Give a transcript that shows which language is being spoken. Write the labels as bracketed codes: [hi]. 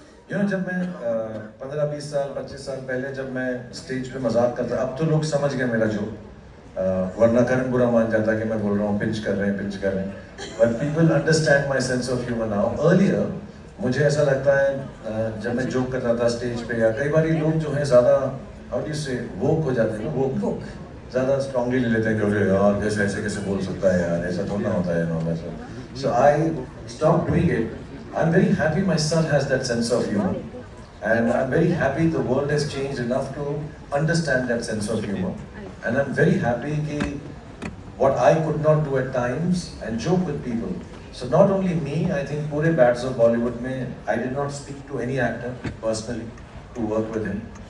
[en] You know, [hi] जब मैं 15-20 साल 25 साल पहले जब मैं स्टेज पे मजाक करता, अब तो लोग समझ गए मेरा जो, वरना करण बुरा मान जाता कि मैं बोल रहा हूँ पिंच कर रहे हैं. [en] But people understand my sense of humor now. [hi] Earlier मुझे ऐसा लगता है जब मैं जोक करता था स्टेज पे, या कई बार लोग जो है ज़्यादा [en] how do you say [hi] woke हो जाते हैं ना, woke ज़्यादा स्ट्रांगली ले लेते हैं कि अरे यार कैसे बोल सकता है यार, ऐसा थोड़ा होता है ना वैसा. [en] So I stopped doing it. I'm very happy my son has that sense of humor, and I'm very happy the world has changed enough to understand that sense of humor, and I'm very happy that what I could not do at times and joke with people. So not only me, I think पूरे Bats of Bollywood में I did not speak to any actor personally to work with him.